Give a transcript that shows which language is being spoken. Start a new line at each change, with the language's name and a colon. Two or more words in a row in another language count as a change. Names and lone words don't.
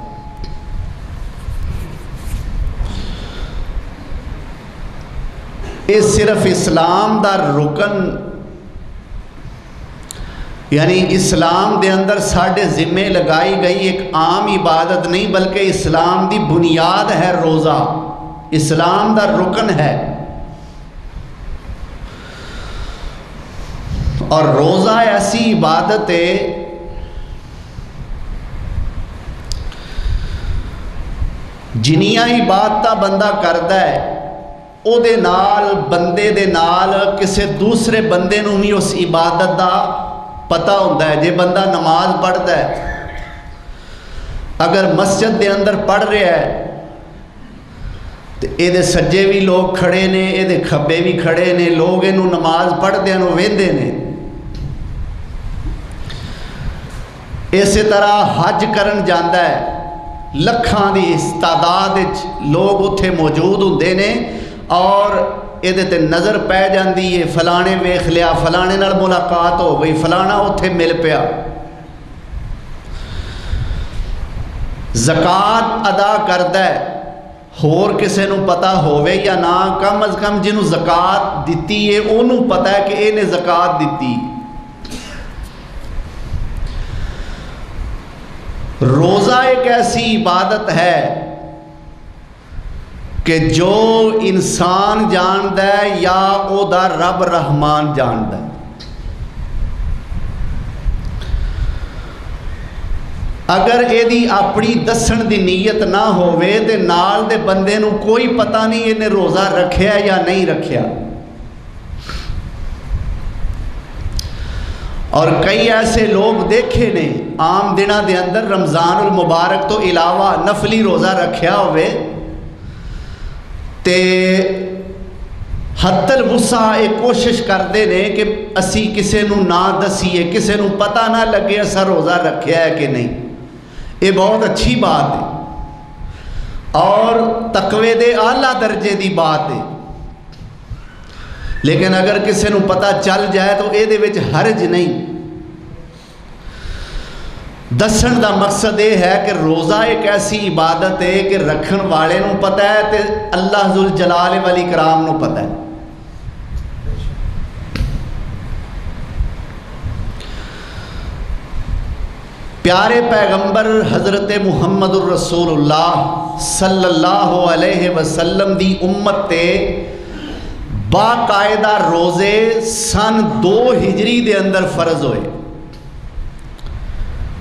Punjabi: یہ صرف اسلام دا رکن یعنی اسلام دے اندر ساڈے ذمے لگائی گئی ایک عام عبادت نہیں، بلکہ اسلام دی بنیاد ہے روزہ، اسلام دا رکن ہے۔ اور روزہ ایسی عبادت ہے جنیاں عبادتاں بندہ کردا ہے او دے نال بندے دے نال کسے دوسرے بندے نوں بھی اس عبادت دا پتہ ہوندا ہے۔ جے بندہ نماز پڑھدا ہے، اگر مسجد دے اندر پڑھ رہا ہے تے اے دے سجے بھی لوگ کھڑے نے، اے دے کھبے بھی کھڑے نے، لوگ انہوں نماز پڑھدے نوں ویندے نے۔ اسی طرح حج کرن جاندا ہے، لکھاں دی تعداد وچ لوگ اتھے موجود ہوندے نے اور یہ تے نظر پہ جاندی ہے، فلانے ویکھ لیا، فلانے نال ملاقات ہو گئی، فلانا اتھے مل پیا۔ زکوٰۃ ادا کردا ہے، ہور کسے نوں پتہ ہووے یا نہ، کم از کم جنوں زکوٰۃ دتی ہے انہوں پتہ ہے کہ انہیں زکوٰۃ دتی۔ روزہ ایک ایسی عبادت ہے کہ جو انسان جاندا ہے یا او دا رب رحمان جاندا ہے۔ اگر اے دی اپنی دسن دی نیت نہ ہووے تے نال دے بندے نوں کوئی پتہ نہیں انہیں روزہ رکھیا یا نہیں رکھیا۔ اور کئی ایسے لوگ دیکھے نے عام دنوں دے اندر رمضان المبارک تو علاوہ نفلی روزہ رکھیا ہوئے تے حت الوسع ایک کوشش کرتے نے کہ اسی کسے نوں نہ دسیے، کسے نوں پتہ نہ لگے اسا روزہ رکھیا ہے کہ نہیں۔ یہ بہت اچھی بات ہے اور تقوی دے اعلیٰ درجے دی بات ہے، لیکن اگر کسے نوں پتہ چل جائے تو اے دے وچ حرج نہیں۔ دسن دا مقصد یہ ہے کہ روزہ ایک ایسی عبادت ہے کہ رکھن والے نوں پتہ ہے تے اللہ ذوالجلال والاکرام نوں پتہ ہے۔ پیارے پیغمبر حضرت محمد الرسول اللہ
Arabic: صلی اللہ علیہ وسلم
Punjabi: دی امت تے باقاعدہ روزے سن 2 ہجری دے اندر فرض ہوئے۔